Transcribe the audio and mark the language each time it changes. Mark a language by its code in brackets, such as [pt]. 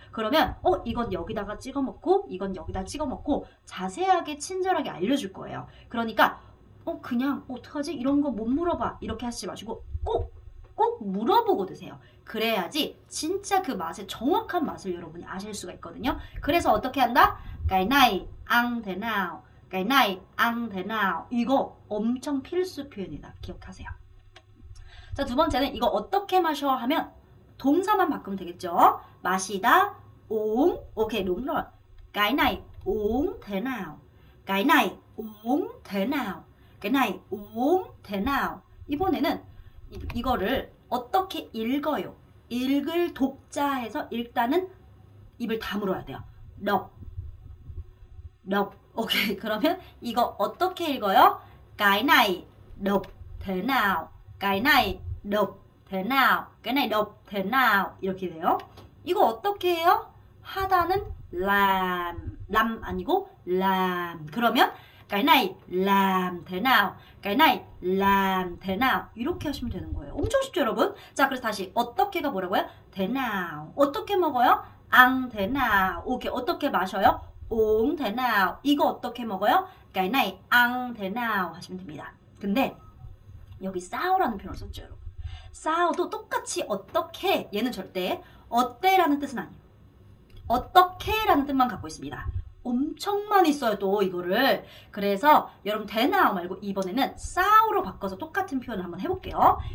[ko] 그러면 이건 여기다가 찍어 먹고 이건 여기다 찍어 먹고 자세하게 친절하게 알려줄 거예요. 그러니까 그냥 어떡하지? 이런 거 못 물어봐 이렇게 하시지 마시고 꼭 물어보고 드세요. 그래야지 진짜 그 맛의 정확한 맛을 여러분이 아실 수가 있거든요. 그래서 어떻게 한다? [vi] cái này ăn thế nào, cái này ăn thế nào. [ko] 이거 엄청 필수 표현이다. 기억하세요. 자, 두 번째는 이거 어떻게 마셔 하면 동사만 바꾸면 되겠죠. 마시다, uống. 오케이, [vi] đúng rồi. cái này uống thế nào, cái này uống thế nào, cái này uống thế nào. [ko] 이번에는 이거를 어떻게 읽어요. 읽을 독자해서 일단은 입을 다물어야 돼요. [vi] đọc, đọc. [ko] 오케이, 그러면 이거 어떻게 읽어요? [vi] cái này đọc thế nào, cái này đọc thế nào, cái này đọc thế nào. [ko] 이렇게 돼요. 이거 어떻게 해요? 하다는 làm 아니고 làm. 그러면 [vi] cái này làm thế nào, cái này làm thế nào. [ko] 이렇게 하시면 되는 거예요. 엄청 쉽죠, 여러분? 자, 그래서 다시 어떻게가 뭐라고요? [vi] thế nào. [ko] 어떻게 먹어요? [vi] ăn thế nào. [ko] 오케이, 어떻게 마셔요? [vi] uống thế nào. [ko] 이거 어떻게 먹어요? [vi] cái này ăn thế nào [ko] 하시면 됩니다. 근데 여기 싸우라는 표현을 썼죠, 여러분. 싸우도 똑같이 어떻게, 얘는 절대 어때라는 뜻은 아니에요. 어떻게라는 뜻만 갖고 있습니다. 엄청 많이 써요, 또 이거를. 그래서 여러분 되나우 말고 이번에는 싸우로 바꿔서 똑같은 표현을 한번 해볼게요.